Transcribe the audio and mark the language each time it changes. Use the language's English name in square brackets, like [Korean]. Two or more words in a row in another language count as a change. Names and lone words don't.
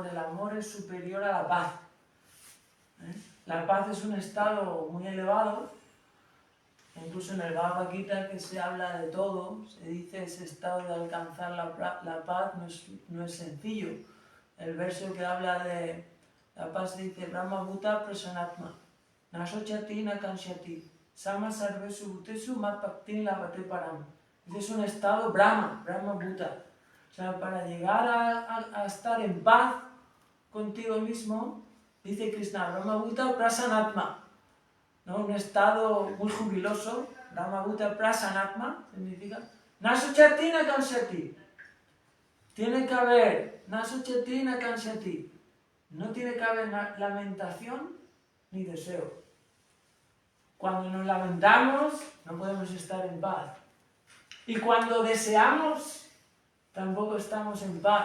[Spanish] El amor es superior a la paz. La paz es un estado muy elevado. Incluso en el Bhagavad Gita, que se habla de todo, se dice ese estado de alcanzar la paz no es sencillo. El verso que habla de la paz dice [Sanskrit] ब्रह्मभूतः प्रसन्नात्मा न शोचति न काङ्क्षति समः सर्वेषु भूतेषु मद्भक्तिं लभते पराम्. [Spanish] Es un estado [Sanskrit] ब्रह्म भूत. [Spanish] sea, para llegar a estar en paz contigo mismo, dice Krishna, [Sanskrit] ब्रह्मभूतः प्रसन्नात्मा, [Spanish] ¿no? Un estado muy jubiloso, [Sanskrit] ब्रह्मभूतः प्रसन्नात्मा, [Spanish] significa [Sanskrit] न शोचति न काङ्क्षति. [Spanish] Tiene que haber [Sanskrit] न शोचति न काङ्क्षति. [Spanish] No tiene que haber lamentación ni deseo. Cuando nos lamentamos, no podemos estar en paz. Y cuando deseamos, tampoco estamos en paz.